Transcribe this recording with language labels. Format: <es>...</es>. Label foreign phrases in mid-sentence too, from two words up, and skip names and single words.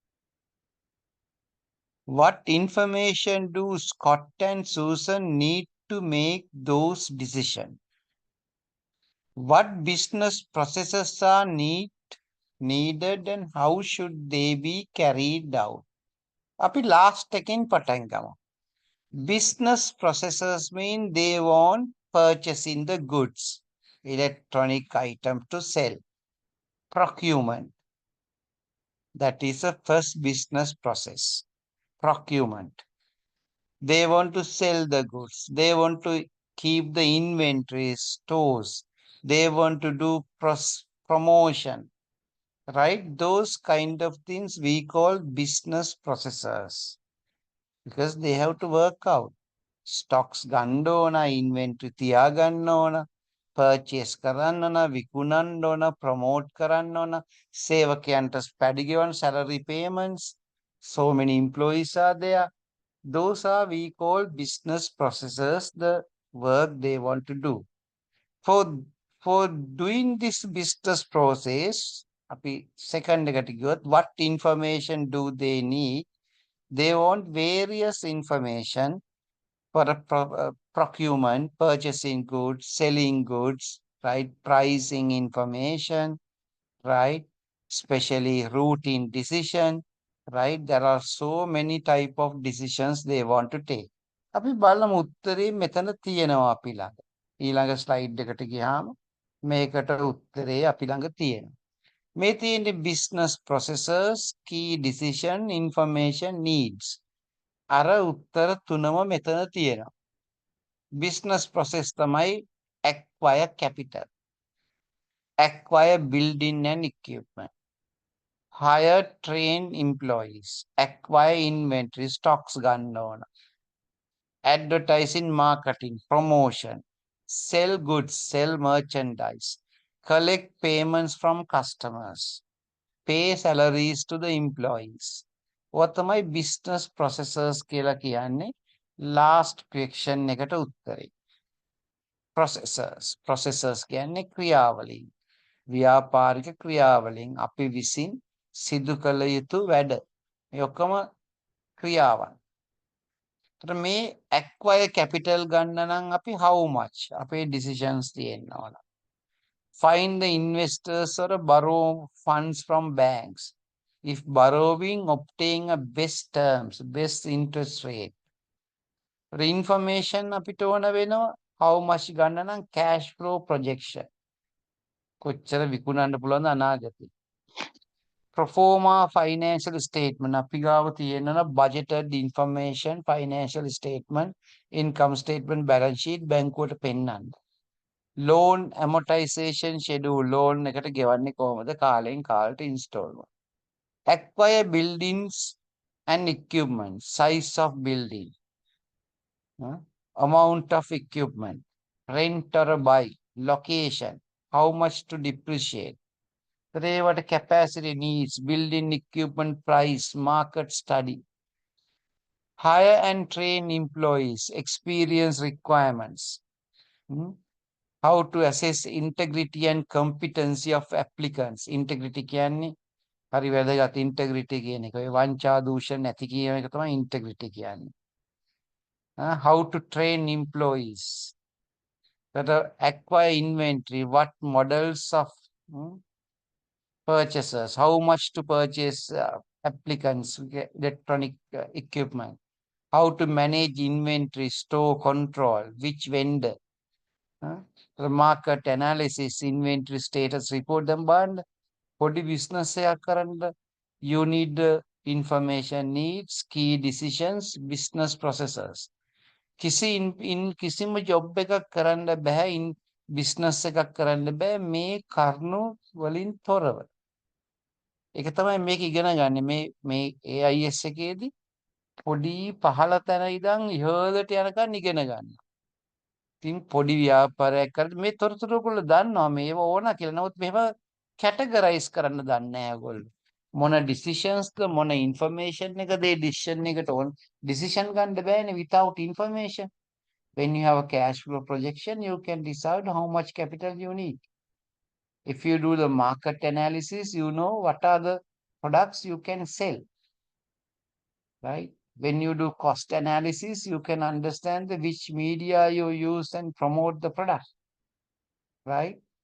<en>What information do Scott and Susan need to make those decisions? What business processes are needed and how should they be carried out?</en> <si>අපි last එකෙන් පටන් ගමු.</si> <en>Business processes mean they want purchasing the goods, electronic item to sell. Procurement. That is the first business process. Procurement. They want to sell the goods. They want to keep the inventory stores. They want to do promotion. Right? Those kind of things we call business processes. Because they have to work out.</en> <si>Stocks ගන්න ඕන, inventory තියාගන්න ඕන, purchase කරන්න ඕන, විකුණන්න ඕන, promote කරන්න ඕන, සේවකයන්ට පැඩි ගෙවන්න,</si> <en>salary payments, so many employees are there. Those are we call business processes, the work they want to do. For doing this business process,</en> <si>අපි second එකට ගියොත්</si> <en>what information do they need? They want various information for procurement, purchasing goods, selling goods, right? Pricing information, right? Especially routine decision, right? There are so many type of decisions they want to take.</en> <si>අපි බලමු උත්තරේ මෙතන තියෙනවා අපි ළඟ. ඊළඟ ස්ලයිඩ් එකට ගියාම මේකට උත්තරේ අපි ළඟ තියෙනවා. මේ තියෙන්නේ</si> <en>business processes, key decision, information, needs.</en> <si>අර උත්තර තුනම මෙතන තියෙනවා.</si> <en>business process තමයි acquire capital, acquire building and equipment, hire train employees, acquire inventory, stocks</en> <si>ගන්න ඕන,</si> <en>advertising, marketing, promotion, sell goods, sell merchandise, collect payments from customers, pay salaries to the employees.</en> <si>ඔය තමයි</si> <en>business processes</en> <si>කියලා කියන්නේ.</si> <en>last question</en> <si>එකට උත්තරේ. processes කියන්නේ ක්‍රියාවලිය. ව්‍යාපාරික ක්‍රියාවලින් අපි විසින් සිදු කළ යුතු වැඩ. මේ ඔක්කොම ක්‍රියාවන්. ඒතර මේ</si> <en>acquire capital</en> <si>ගන්න නම් අපි</si> <en>how much</en> <si>අපේ decisions තියෙන්න ඕන.</si> <en>Find the investors or borrow funds from banks. If borrowing, obtain a best terms, best interest rate. The information</en> <si>අපිට ඕන වෙනවා</si> <en>how much</en> <si>ගන්න නම්</si> <en>cash flow projection.</en> <si>කොච්චර විකුණන්න පුළුවන්ද අනාගතේ.</si> <en>Proforma financial statement</en> <si>අපි ගාව තියෙනවා</si> <en>budgeted information financial statement income statement balance sheet</en> <si>බැංකුවට පෙන්නන්න.</si> <en>Loan amortization schedule loan</en> <si>එකට ගෙවන්නේ කොහොමද කාලෙන් කාලට installment.</si> <en>Acquire buildings and equipment size of building. Amount of equipment, rent or buy, location, how much to depreciate. What capacity needs, building equipment price, market study. Hire and train employees, experience requirements. How to assess integrity and competency of applicants.</en> <si>Integrity කියන්නේ හරි වැදගත් integrity කියන එක. ඔය වංචා දූෂණ නැති කියන එක තමයි integrity කියන්නේ.</si> <en>How to train employees. That acquire inventory, what models of purchases, how much to purchase applicants, electronic equipment, how to manage inventory, store control, which vendor, the market analysis, inventory status report them band, body business you need information needs, key decisions, business processes.</en> <si>කිසිම ජොබ් එකක් කරන්න බෑ බිස්නස් එකක් කරන්න බෑ මේ කරුණු වලින් තොරව. ඒක තමයි මේක ඉගෙන ගන්න මේ AIS එකේදී පොඩි පහළ තැන ඉඳන් ඉහළට යනකම් ඉගෙන ගන්න. ඉතින් පොඩි ව්‍යාපාරයක් කරද්දී මේ තොරතුරු ඔයගොල්ලෝ දන්නවා මේව ඕන කියලා. නමුත් මේව කැටගරයිස් කරන්න දන්නේ නැහැ ඔයගොල්ලෝ. මොන decisions මොන information එකද ඒ decision එකට ඕන decision ගන්න බෑනේ</si> <en>without information. When you have a cash flow projection, you can decide how much capital you need. If you do the market analysis, you know what are the products you can sell, right? When you do cost analysis, you can understand which media you use and promote the product, right?</en>